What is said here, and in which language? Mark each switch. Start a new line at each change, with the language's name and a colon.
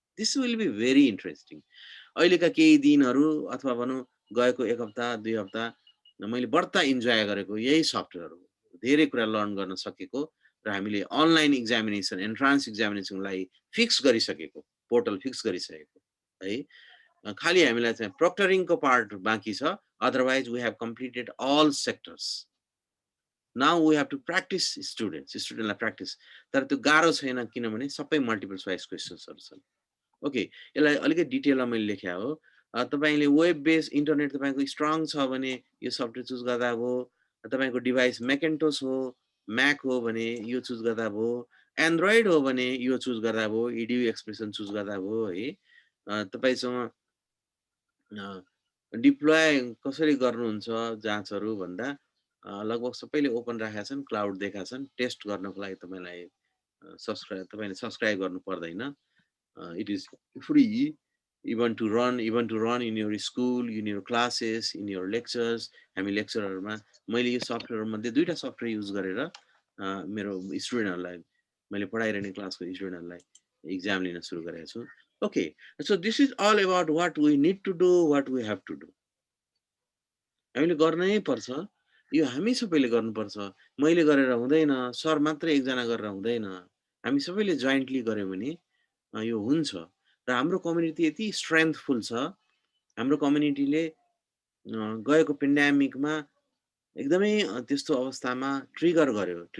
English: This will be very interesting.
Nepali: अहिलेका केही दिनहरू अथवा भनौँ गएको 1 हप्ता 2 हप्ता मैले बढ्ता इन्जोय गरेको यही सफ्टवेयर हो। धेरै कुरा लर्न गर्न सकेको र हामीले अनलाइन एक्जामिनेसन एन्ट्रान्स एक्जामिनेसनलाई फिक्स गरिसकेको, पोर्टल फिक्स गरिसकेको है। खालि हामीलाई चाहिँ प्रोक्टरिङको पार्ट बाँकी छ।
English: Otherwise we have completed all sectors. Now we have to practice स्टुडेन्टलाई practice.
Nepali: तर त्यो गाह्रो छैन किनभने सबै मल्टिपल चोइस क्वेसन्सहरू छन्। ओके, यसलाई अलिकति डिटेलमा मैले लेखेँ हो। तपाईँले वेब बेस इन्टरनेट तपाईँको स्ट्रङ छ भने यो सफ्टवेयर चुज गर्दा भयो। तपाईँको डिभाइस म्याकेन्टोस हो, म्याक हो भने यो चुज गर्दा भयो। एन्ड्रोइड हो भने यो चुज गर्दा भयो, इडियू एक्सप्रेसन चुज गर्दा भयो है। तपाईँसँग डिप्लोय कसरी गर्नुहुन्छ जाँचहरू भन्दा लगभग सबैले ओपन राखेका छन्, क्लाउड देखाएका छन्। टेस्ट गर्नको लागि तपाईँलाई तपाईँले सब्सक्राइब गर्नु पर्दैन।
English: It is free even to run in your school, in your classes, in your lectures.
Nepali: हामी लेक्चरहरूमा मैले यो सफ्टवेयर मध्ये 2टा सफ्टवेयर युज गरेर मेरो स्टुडेन्टहरूलाई मैले पढाइरहने क्लासको स्टुडेन्टहरूलाई एक्जाम लिन सुरु गरेको छु।
English: Okay, so this is all about what we need to do, what we have to do.
Nepali: हामीले गर्नै पर्छ, यो हामी सबैले गर्नुपर्छ। मैले गरेर हुँदैन, सर मात्रै एकजना गरेर हुँदैन, हामी सबैले जोइन्टली गऱ्यौँ भने यो हुन्छ। र हाम्रो कम्युनिटी यति स्ट्रेन्थफुल छ, हाम्रो कम्युनिटीले गएको पेन्डेमिकमा एकदमै त्यस्तो अवस्थामा ट्रिगर गर्यो।